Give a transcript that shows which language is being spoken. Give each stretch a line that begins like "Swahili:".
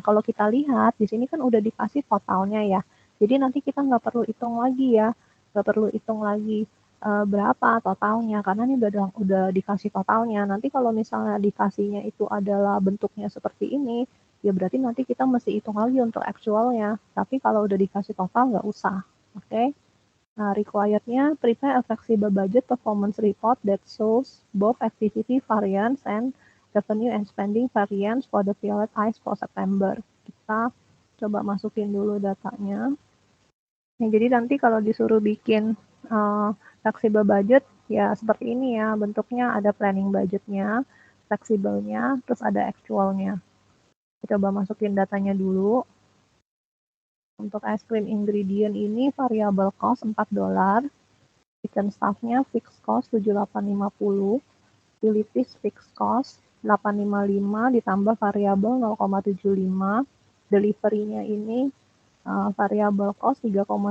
Indonesian: Nah, kalau kita lihat di sini kan udah dikasih totalnya ya. Jadi nanti kita nggak perlu hitung lagi ya, nggak perlu hitung lagi berapa totalnya karena ini udah dikasih totalnya. Nanti kalau misalnya dikasihnya itu adalah bentuknya seperti ini, ya berarti nanti kita mesti hitung lagi untuk actualnya. Tapi kalau udah dikasih total nggak usah, oke? Okay? Nah, requirednya
English: prepare a flexible budget performance report that shows both activity variance and revenue and spending variance for the Violet Ice for September.
Indonesian: Kita coba masukin dulu datanya. Nah, jadi nanti kalau disuruh bikin flexible budget, ya seperti ini ya, bentuknya ada planning budgetnya, fleksibelnya, terus ada actualnya. Kita coba masukin datanya dulu. Untuk es krim ingredient ini variable cost $4, kitchen staff-nya fixed cost 7.850, utilities fixed cost 855 ditambah variable 0,75, delivery-nya ini variable cost 3,2,